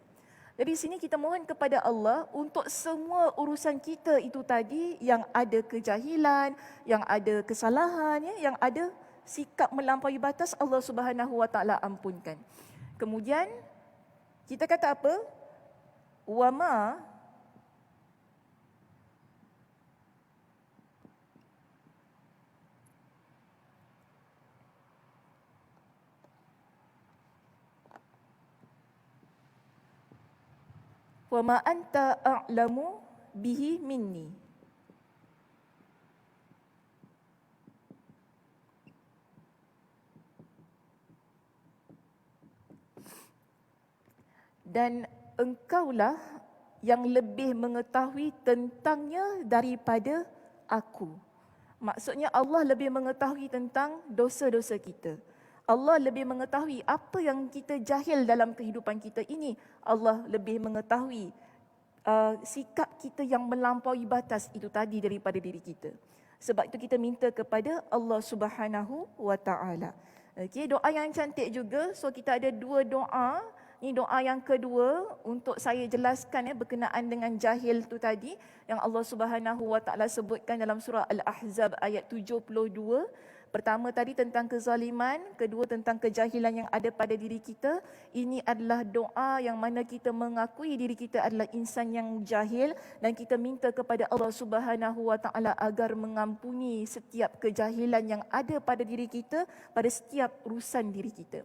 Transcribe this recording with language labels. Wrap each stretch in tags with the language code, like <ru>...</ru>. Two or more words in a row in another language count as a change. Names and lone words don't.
<ms>Jadi sini kita mohon kepada Allah untuk semua urusan kita itu tadi yang ada kejahilan, yang ada kesalahan, yang ada sikap melampaui batas, Allah</ms> <ar>Subhanahu Wa Taala</ar> <ms>ampunkan. Kemudian kita kata apa?</ms> <ar>Wama Wama anta a'lamu bihi minni.</ar> <ms>Dan engkaulah yang lebih mengetahui tentangnya daripada aku. Maksudnya Allah lebih mengetahui tentang dosa-dosa kita. Allah lebih mengetahui apa yang kita jahil dalam kehidupan kita ini. Allah lebih mengetahui sikap kita yang melampaui batas itu tadi daripada diri kita. Sebab itu kita minta kepada Allah</ms> <ar>Subhanahu Wa Taala.</ar> <ms>Okey, doa yang cantik juga. So kita ada dua doa. Ini doa yang kedua untuk saya jelaskan berkenaan dengan jahil tu tadi yang Allah</ms> <ar>Subhanahu Wa Taala</ar> <ms>sebutkan dalam surah Al-Ahzab ayat 72. Pertama tadi tentang kezaliman, kedua tentang kejahilan yang ada pada diri kita. Ini adalah doa yang mana kita mengakui diri kita adalah insan yang jahil dan kita minta kepada Allah</ms> <ar>Subhanahu Wa Taala</ar> <ms>agar mengampuni setiap kejahilan yang ada pada diri kita, pada setiap urusan diri kita.</ms>